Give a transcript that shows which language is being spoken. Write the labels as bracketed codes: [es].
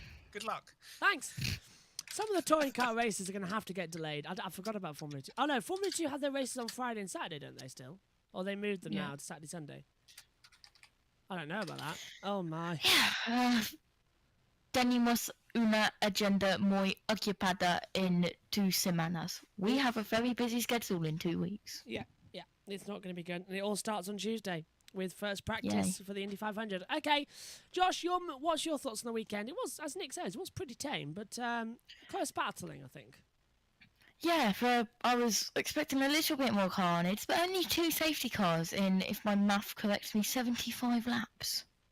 [en] Good luck. Thanks. Some of the touring car races are going to have to get delayed. I forgot about Formula 2. Oh, no, Formula 2 have their races on Friday and Saturday, don't they, still? Or they moved them now to Saturday, Sunday? I don't know about that. Oh, my. [es] Tenemos una agenda muy ocupada en 2 semanas. [en] We have a very busy schedule in 2 weeks. Yeah. It's not going to be good. And it all starts on Tuesday with first practice for the Indy 500. Okay, Josh, what's your thoughts on the weekend? It was, as Nick says, it was pretty tame, but close battling, I think. Yeah, I was expecting a little bit more carnage, but only 2 safety cars in, if my math corrects me, 75 laps.